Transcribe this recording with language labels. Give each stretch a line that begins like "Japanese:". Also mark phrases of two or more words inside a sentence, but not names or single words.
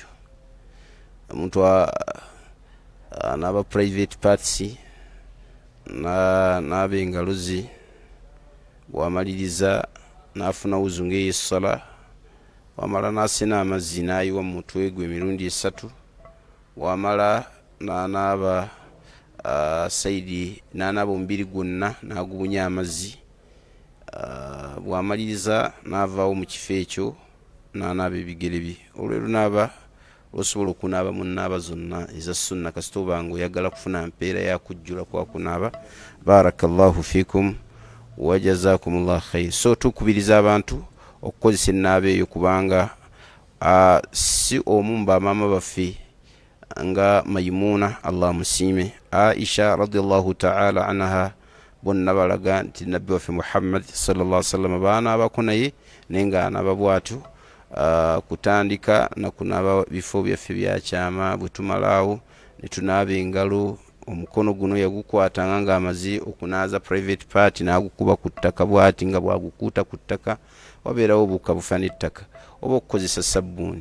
Ganda: Omuntu anaaba
English: private parts,
Ganda: naaba engalo ze, bw'amaliriza n'afuna wuzu ng'ey'essala, wamala n'asena amazzi n'ayiwa mu mutwe gwe emirundi 3, wamala n'anaaba sayidi, n'anaaba omubiri gwonna n'agubunya amazzi, bwamaliriza n'avaawo mu kifo ekyo n'anaaba ebigere bye. Olwero naaba osobola okunaaba mu nnaaba zonna eza sunna kasita oba nga oyagala kufuna mpeera yakujjula kwa kunaaba.
Arabic: بارك الله فيكم وجزاكم الله خير.
Ganda: So tukubiriza abantu okukozesa ennaaba eyo kubanga si omu bamaama baffe nga Maimuna Allah musiime, Aisha
Arabic: رضي الله تعالى عنها
Ganda: bonna balaga nti nabbi waffe Muhammad
Arabic: صلى الله عليه وسلم
Ganda: baanaabako naye naye nga anaaba bw'atyo kutandika nakunaaba bifo byaffe byakyama bwe tumalaawo ne tunaaba engalo, omukono guno yagukwatanga nga amaze okunaaza
English: private part
Ganda: n'agukuba ku ttaka bw'ati nga bwagukuuta ku ttaka wabeerawo obuuka bufa n'ettaka, oba okukozesa sabbuuni.